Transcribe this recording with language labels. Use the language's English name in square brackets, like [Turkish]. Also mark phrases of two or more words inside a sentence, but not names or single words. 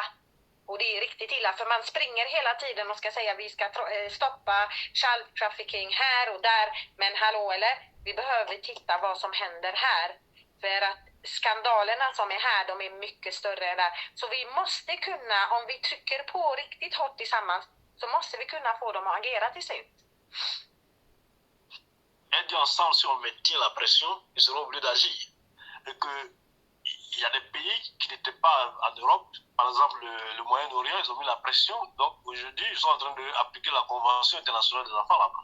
[Swedish] Och det är riktigt illa för man springer hela tiden och ska säga vi ska stoppa [English] child trafficking [Swedish] här och där. Men hallå eller? Vi behöver titta vad som händer här. För att skandalerna som är här, de är mycket större än där. Så vi måste kunna, om vi trycker på riktigt hårt tillsammans, så måste vi kunna få dem att agera till slut. [French] Aider ensemble, si on maintient la pression, ils seront obligés d'agir. Et que il y a des pays qui n'étaient pas en Europe, par exemple le Moyen-Orient, ils ont mis la pression. Donc aujourd'hui, ils sont en train d'appliquer la Convention internationale des enfants là-bas.